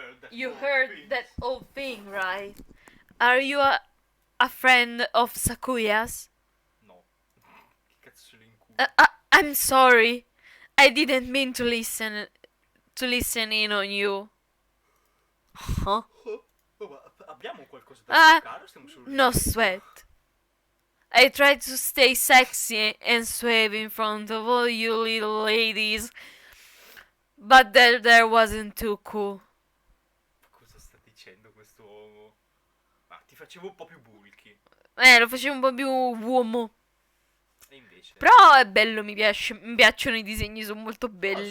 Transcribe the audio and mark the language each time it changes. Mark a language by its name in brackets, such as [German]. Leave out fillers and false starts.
[English] You heard that whole thing, right? Are you a friend of Sakuya's? [Italian] No. Che cazzo ce l'ho in culo? [English] I'm sorry. I didn't mean to listen in on you. Huh? [Italian] Oh, ma abbiamo qualcosa da giocare o stiamo solo [English] No sweat. I tried to stay sexy and suave in front of all you little ladies, but there wasn't too cool. [Italian] Cosa sta dicendo questo uomo? Ma ti facevo un po' più bulky. Lo facevo un po' più uomo. E invece... Però è bello, mi piacciono i disegni, sono molto belli.